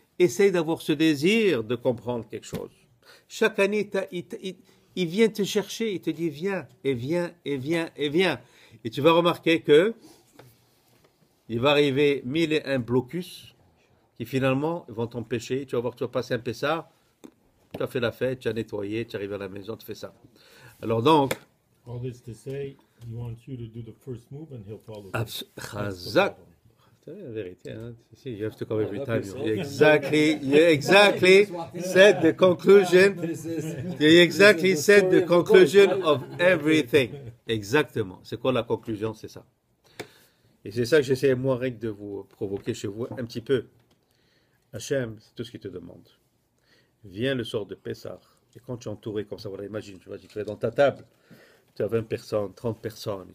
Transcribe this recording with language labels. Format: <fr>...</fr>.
<fr>Essaye d'avoir ce désir de comprendre quelque chose. Chaque année, il vient te chercher, il te dit viens, et viens, et viens, et viens. Et tu vas remarquer que il va arriver 1001 blocus qui finalement vont t'empêcher. Tu vas voir, tu vas passer un Pessah, tu as fait la fête, tu as nettoyé, tu arrives à la maison, tu fais ça. Alors donc,</fr> <en>All this to say, he wants you to do the first move and he'll follow.</en> <fr>Chazak. C'est la vérité, hein?</fr> <en>You have to come every time. You exactly said the conclusion. You exactly said the conclusion of everything.</en> <fr>Exactement. C'est quoi la conclusion? C'est ça. Et c'est ça que j'essaie, moi, Rick, de vous provoquer chez vous un petit peu. Hachem, c'est tout ce qu'il te demande. Viens le soir de Pessah. Et quand tu es entouré comme ça, voilà, imagine, tu es dans ta table. Tu as 20 personnes, 30 personnes.</fr>